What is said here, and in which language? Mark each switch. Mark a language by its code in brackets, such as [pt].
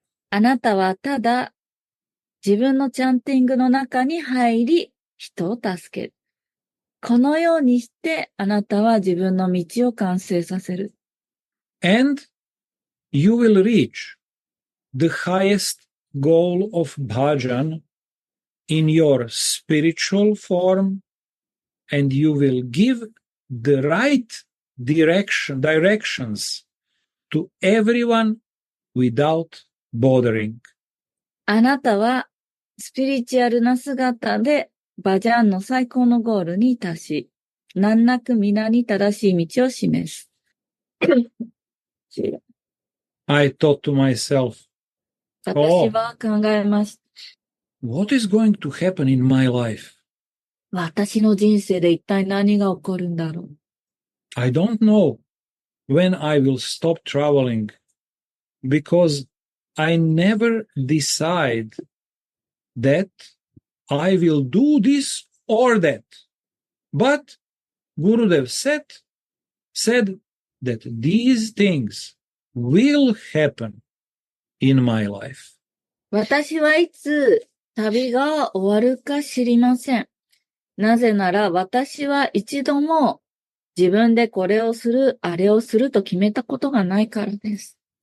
[ja] あなたはただ自分のチャンティングの中に入り、人を助ける。このようにしてあなたは自分の道を完成させる。 [en] And you will reach the highest goal of bhajan in your spiritual form, and you will give the right directions to everyone without bothering. [ja] あなたはスピリチュアルな姿でバジャンの最高のゴールに達し、難なく皆に正しい道を示す。 [en] I thought to myself, [ja] 私は考えました。 [en] what is going to happen in my life? [ja] 私の人生で一体何が起こるんだろう。 [en] I don't know when I will stop traveling because I never decide that I will do this or that. But Gurudev said that these things will happen in my life. [ja] 私はいつ旅が終わるか知りません。なぜなら私は一度も自分でこれをする、あれをすると決めたことがないからです。